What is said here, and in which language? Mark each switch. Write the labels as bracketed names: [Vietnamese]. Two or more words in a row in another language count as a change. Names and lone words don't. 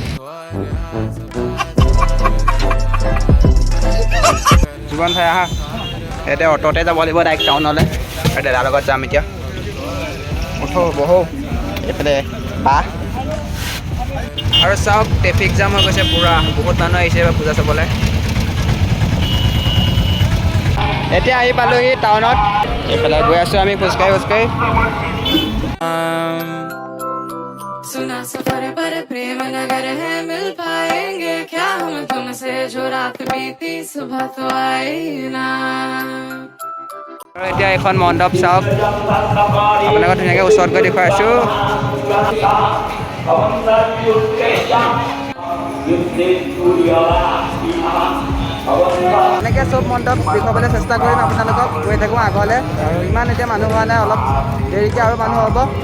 [Assamese] জীৱন ভাই আহা এতিয়া অ'টতে যাব লাগিব ডাইৰেক্ট টাউনলৈ আৰু দাদাৰ লগত যাম এতিয়া উঠো বহো এইফালে বাহ আৰু চাওক ট্ৰেফিক জাম হৈ গৈছে পূৰা বহুত মানুহ আহিছে এইবাৰ পূজা চাবলৈ এতিয়া আহি পালোহি টাউনত এইফালে গৈ আছোঁ আমি খোজকাঢ়ি [Hindi] सुना सफर पर प्रेम नगर है मिल पाएंगे क्या हम तुमसे जो रात बीती सुबह तो आई ना [Assamese] আৰু এতিয়া এখন মণ্ডপ চাওক আপোনালোকক ধুনীয়াকৈ ওচৰত গৈ দেখুৱাই আছোঁ এনেকৈ চব মণ্ডপ দেখুৱাবলৈ চেষ্টা কৰিম আপোনালোকক গৈ থাকোঁ আগলৈ আৰু ইমান এতিয়া মানুহ হোৱা নাই অলপ দেৰিকৈ আৰু মানুহ হ'ব